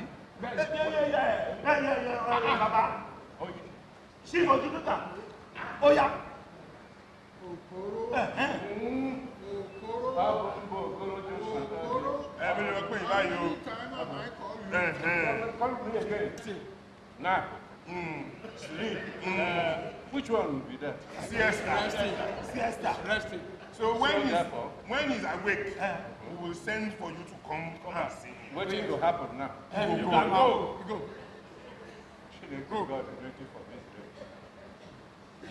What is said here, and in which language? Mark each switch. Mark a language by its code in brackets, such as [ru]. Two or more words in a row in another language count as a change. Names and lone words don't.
[en] Yeah. Baba. See what you do that? Oh yeah. Okoro. Bye, you. Call me again. Now. Sleep. Which one will be that? Siesta. Resting. So when he's awake, we will send for you to come and see him. What will happen now? You go. God is waiting for me.